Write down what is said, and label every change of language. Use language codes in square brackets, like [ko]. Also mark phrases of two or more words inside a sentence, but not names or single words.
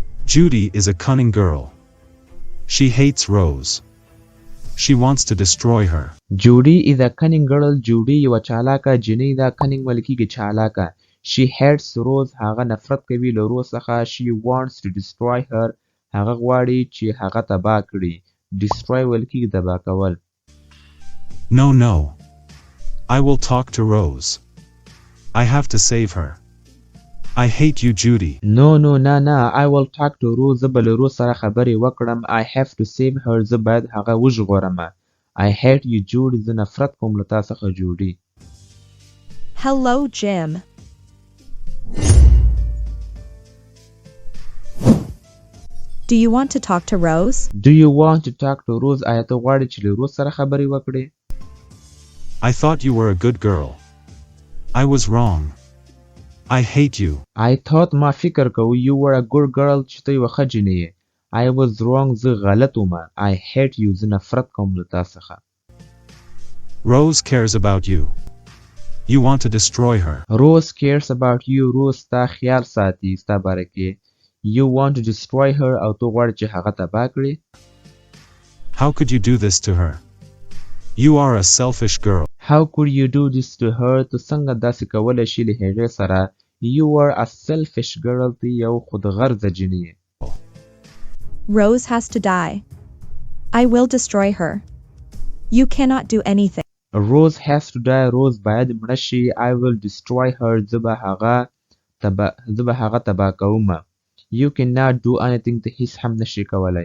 [en] Judy is a cunning girl. She hates Rose. She wants to destroy her. Judy is a cunning girl. Judy [ps] یو چالاکه جنۍ ده. cunning ویل کېږي چالاکه. [en] She hates Rose. [ps] هغه نفرت کوي له روز څخه. [en] She wants to destroy her. [ps] هغه غواړي چې هغه تباه کړي. Destroy ویل کېږي تباه کول. [en] No, no. I will talk to Rose. I have to save her. I hate you, Judy. No, no, نه. I will talk to Rose. [ps] زه به له روز سره خبرې وکړم. [en] I have to save her. [ps] زه باید هغه وژغورم. [en] I hate you, Judy. [ps] زه نفرت کوم له تا څخه جوډي. [en] Hello, Jim. Do you want to talk to Rose? Do you want to talk to Rose? [ps] آیا ته غواړې چې له روز سره خبرې وکړې؟ [en] I thought you were a good girl. I was wrong. I hate you. I thought [ps] ما فکر کوو [en] you were a good girl [ps] چې ته یوه ښه جینۍ یې. [en] I was wrong. [ps] زه غلط وم. [en] I hate you. [ps] زه نفرت کوم له تا څخه. [en] Rose cares about you. You want to destroy her. Rose cares about you. [ps] Rose ستا خیال ساتي ستا باره کې. [en] You want to destroy her [ps] او ته غواړې چې هغه تباه کړې. [en] How could you do this to her? You are a selfish girl. How could you do this to her? [ps] ته څنګه داسې کولی شې له هغې سره. [en] You are a selfish girl. [ps] ته یو خودغرضه جینۍ یې. [en] Rose has to die. I will destroy her. You cannot do anything. Rose has to die. Rose [ps] باید مړه شي. [en] I will destroy her. [ps] زه به هغه تباه کوم. [en] You cannot do anything. [ps] ته هیڅ هم نشي کولی.